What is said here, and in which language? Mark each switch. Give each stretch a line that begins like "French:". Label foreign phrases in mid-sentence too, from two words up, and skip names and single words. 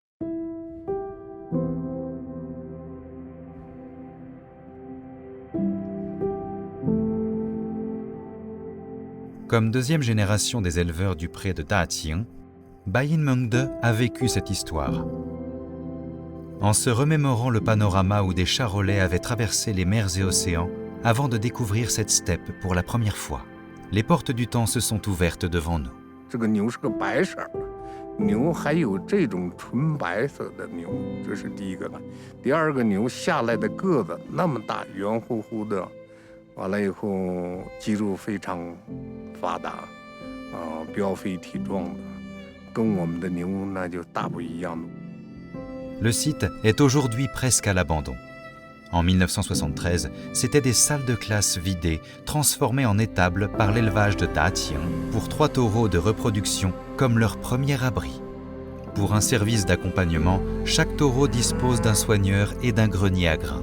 French: Comme deuxième génération des éleveurs du pré de Daqing, Bayin Mengde a vécu cette histoire. En se remémorant le panorama où des charolais avaient traversé les mers et océans avant de découvrir cette steppe pour la première fois, les portes du temps se sont ouvertes devant nous.
Chinese: 这个牛是个白色的，牛还有这种纯白色的牛，这是第一个了。第二个牛下来的个子那么大，圆乎乎的，完了以后肌肉非常发达，膘肥体壮的，跟我们的牛那就大不一样了。
French: Le site est aujourd'hui presque à l'abandon. En 1973, c'étaient des salles de classe vidées, transformées en étables par l'élevage de Daqing pour 3 taureaux de reproduction comme leur premier abri. Pour un service d'accompagnement, chaque taureau dispose d'un soigneur et d'un grenier à grains.